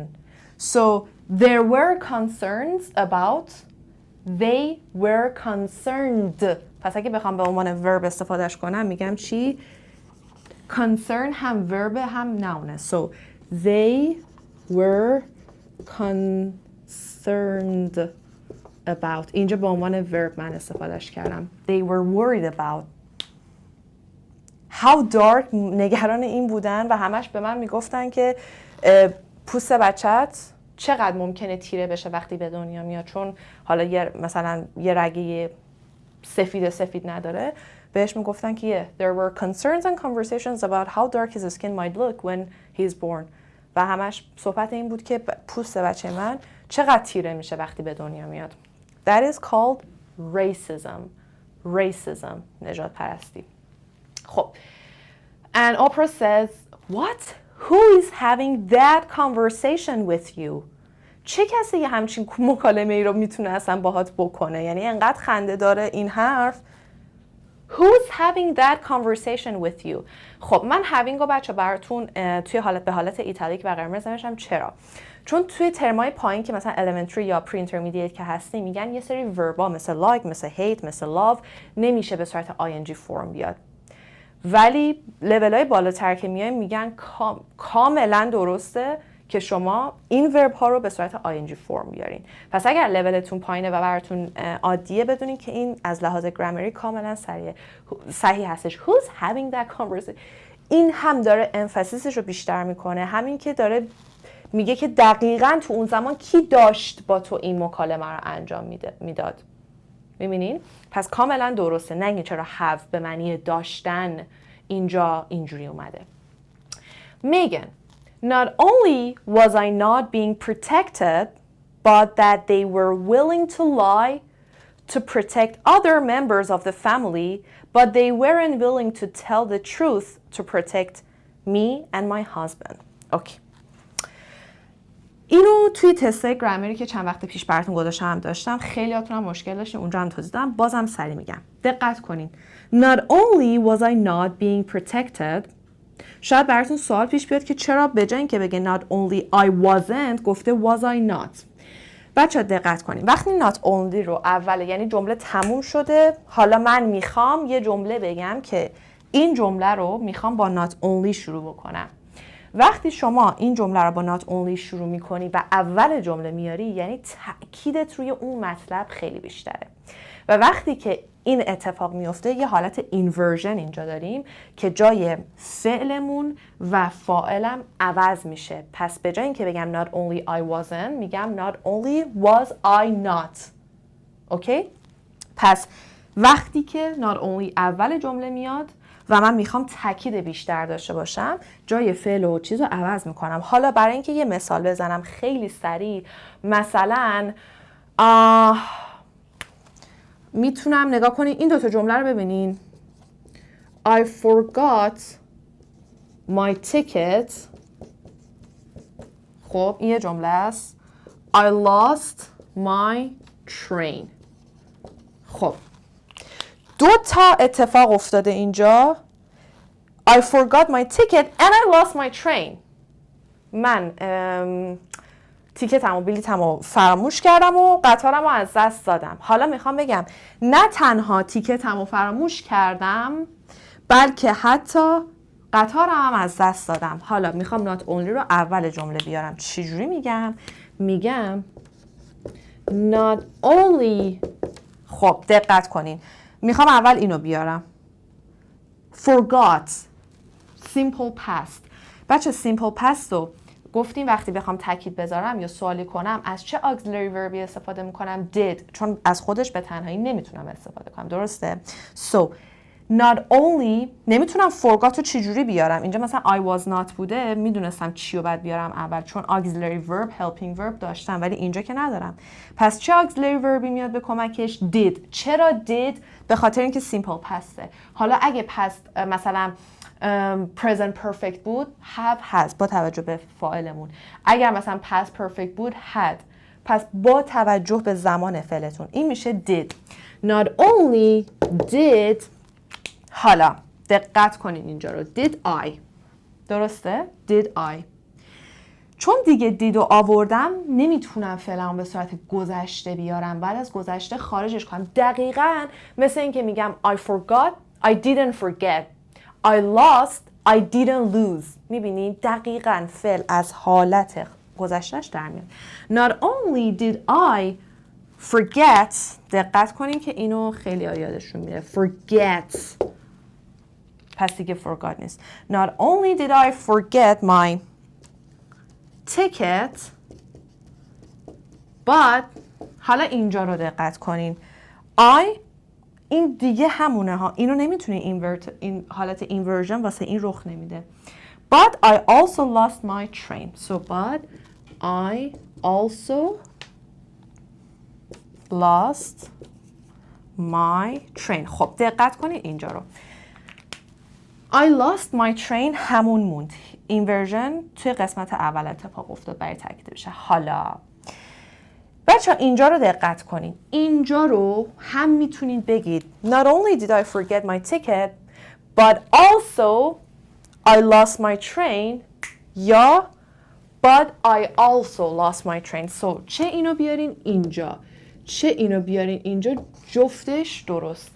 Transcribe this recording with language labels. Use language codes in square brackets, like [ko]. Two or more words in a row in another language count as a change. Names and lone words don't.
[en] So there were concerns about, they were concerned. [fa] پس اگه بخوام به عنوان verb استفادهش کنم میگم چی؟ [en] concern هم verb هم noun. So they were concerned about. [fa] اینجا به عنوان verb من استفادهش کردم. [en] They were worried about. How dark، [fa] نگران این بودن و همش به من میگفتن که پوست بچت چقدر ممکنه تیره بشه وقتی به دنیا میاد، چون حالا مثلا یه رگه سفید نداره. بهش میگفتن که [en] there were concerns and conversations about how dark his skin might look when he's born. [fa] و همش صحبت این بود که پوست بچه من چقدر تیره میشه وقتی به دنیا میاد. [en] That is called racism. [fa] نژاد پرستی. خب [en] and Oprah says what? Who is having that conversation with you? [fa] چه کسی یه همچین مکالمه ای رو میتونه اصلا باهات بکنه؟ یعنی انقدر خنده داره این حرف. [en] Who's having that conversation with you؟ [fa] خب من having رو بچه براتون توی به حالت ایتالیک و قرمز نوشتم. چرا؟ چون توی ترمای پایین که مثلا elementary یا [en] pre intermediate [fa] که هستی میگن یه سری وربا مثل like، مثل hate، مثل love نمیشه به صورت ing فرم بیاد. ولی لول‌های بالاتر که میایم میگن کاملا درسته که شما این ورب ها رو به صورت ing فرم بیارین. پس اگر لولتون پایینه و براتون عادیه بدونین که این از لحاظ گرامری کاملا صحیح هستش. [en] Who's having that conversation؟ [fa] این هم داره امفاسیسش رو بیشتر میکنه، همین که داره میگه که دقیقاً تو اون زمان کی داشت با تو این مکالمه رو انجام میداد. میبینین؟ پس کاملا درسته. نگین چرا have به معنی داشتن اینجا اینجوری اومده. [en] Megan: Not only was I not being protected, but that they were willing to lie to protect other members of the family, but they weren't willing to tell the truth to protect me and my husband. Okay. [fa] اینو توی تستای گرامری که چند وقت پیش براتون گذاشتم داشتم. خیلیاتون هم مشکل داشتین، اونجا هم توضیح دادم، بازم سریع میگم. دقت کنین. [en] Not only was I not being protected، [fa] شاید براتون سوال پیش بیاد که چرا به جای اینکه بگه [en] not only I wasn't [fa] گفته [en] was I not. [fa] بچه‌ها دقت کنین. وقتی [en] not only [fa] رو اوله، یعنی جمله تموم شده، حالا من میخوام یه جمله بگم که این جمله رو میخوام با [en] not only [fa] شروع بکنم. وقتی شما این جمله رو با [en] not only [fa] شروع میکنی و اول جمله میاری، یعنی تأکیدت روی اون مطلب خیلی بیشتره. و وقتی که این اتفاق میفته یه حالت اینورژن اینجا داریم که جای فعلمون و فاعلم عوض میشه. پس به جای اینکه بگم [en] not only I wasn't میگم not only was I not. [fa] اوکی؟ پس وقتی که [en] not only [fa] اول جمله میاد و من میخوام تاکید بیشتر داشته باشم، جای فعل و چیز رو عوض میکنم. حالا برای اینکه یه مثال بزنم خیلی سریع، مثلا میتونم نگاه کنین این دوتا جمله رو ببینین. [en] I forgot my ticket. [fa] خب این یه جمله است. [en] I lost my train. [fa] خب دو تا اتفاق افتاده اینجا. [en] I forgot my ticket and I lost my train. [fa] من تیکتم و بلیتم رو فراموش کردم و قطارم رو از دست دادم. حالا میخوام بگم نه تنها تیکتم رو فراموش کردم، بلکه حتی قطارم هم از دست دادم. حالا میخوام [en] not only [fa] رو اول جمله بیارم. چجوری میگم؟ [en] میگم not only. [fa] خب دقت کنین. میخوام اول اینو بیارم. [en] Forgot. Simple past. [fa] بچه [en] simple past [fa] رو گفتیم وقتی بخوام تاکید بذارم یا سوالی کنم از چه [en] auxiliary verbی [fa] استفاده میکنم؟ did. چون از خودش به تنهایی نمیتونم استفاده کنم. درسته؟ [en] So not only [fa] نمیتونم forgot رو چجوری بیارم. اینجا مثلا [en] I was not [fa] بوده، میدونستم چی رو باید بیارم اول، چون [en] auxiliary verb helping verb [fa] داشتم، ولی اینجا که ندارم. پس چه [en] auxiliary verbی [fa] میاد به کمکش؟ did. چرا did؟ به خاطر اینکه [en] simple past'ه. [fa] حالا اگه past مثلا [en] present perfect [fa] بود [en] have has [fa] با توجه به فاعلمون. اگر مثلا [en] past perfect [fa] بود had. پس با توجه به زمان فعلتون این میشه did. [en] Not only did. [fa] حالا دقت کنین اینجا رو. [en] did I. درسته؟ did I. [fa] چون دیگه did رو آوردم نمیتونم فعلا به صورت گذشته بیارم، بعد از گذشته خارجش کنم. دقیقاً مثل این که میگم [en] I forgot I didn't forget. I lost I didn't lose. [fa] میبینید دقیقاً فعل از حالت گذشتهش در میاد. [en] Not only did I forget. [fa] دقت کنین که اینو خیلی یادشون میره. Forget. پس دیگه forgot نیست. [en] Not only did I forget my ticket, but [fa] حالا اینجا رو دقت کنین. I این دیگه همونه ها. اینو نمیتونی این حالت اینورژن واسه این رخ نمیده. [en] But I also lost my train. So but I also lost my train. [fa] خب دقت کنید اینجا رو. [en] I lost my train [fa] همون موند. اینورژن توی قسمت اول اتفاق افتاد برای تاکید بشه. حالا بچه اینجا رو دقت کنین. اینجا رو هم میتونید بگید [en] Not only did I forget my ticket but also I lost my train یا But I also lost my train. [fa] So چه اینو بیارین اینجا چه اینو بیارین اینجا جفتش درسته.